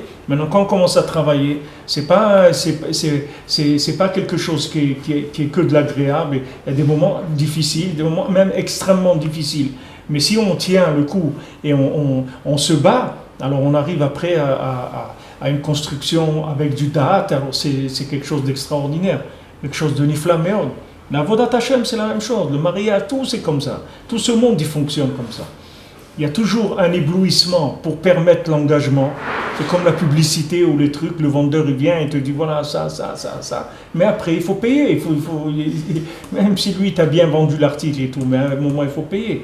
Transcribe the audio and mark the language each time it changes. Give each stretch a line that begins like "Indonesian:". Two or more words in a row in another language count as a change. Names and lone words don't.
French: Maintenant, quand on commence à travailler, c'est pas quelque chose qui est que de l'agréable. Il y a des moments difficiles, des moments même extrêmement difficiles. Mais si on tient le coup et on se bat, alors on arrive après à une construction avec du da'at, alors c'est quelque chose d'extraordinaire, quelque chose de
Hebrew: נפלא מאוד. La עבודת השם,
French: c'est la même chose, le mariage, tout c'est comme ça. Tout ce monde, il fonctionne comme ça. Il y a toujours un éblouissement pour permettre l'engagement. C'est comme la publicité ou les trucs, le vendeur il vient et te dit voilà ça. Mais après il faut payer, même si lui t'a bien vendu l'article et tout, mais à un moment il faut payer.